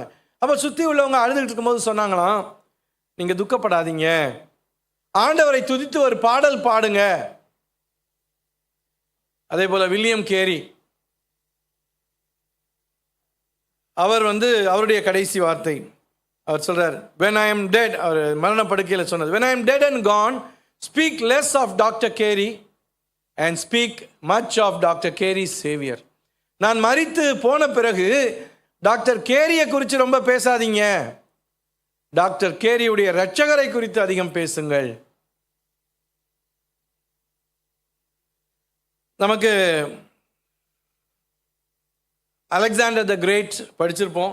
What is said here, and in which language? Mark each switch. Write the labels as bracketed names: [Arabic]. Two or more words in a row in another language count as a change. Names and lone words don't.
[Tamil] அப்போ சுற்றி உள்ளவங்க அழுதுகிட்டு இருக்கும்போது சொன்னாங்களாம், நீங்கள் துக்கப்படாதீங்க, ஆண்டவரை துதித்து ஒரு பாடல் பாடுங்க. அதே போல் வில்லியம் கேரி, அவர் அவருடைய கடைசி வார்த்தை அவர் சொல்கிறார், [English] when I am dead, [Tamil] அவர் மரணப்படுக்கையில் சொன்னது, [English] when I am dead and gone, speak less of Dr. Carey and speak much of Dr. Carey's Savior. [Tamil] நான் மரித்து போன பிறகு டாக்டர் கேரியை குறித்து ரொம்ப பேசாதீங்க, டாக்டர் கேரியுடைய இரட்சகரை குறித்து அதிகம் பேசுங்கள். நமக்கு அலெக்சாண்டர் த கிரேட் படிச்சிருப்போம்.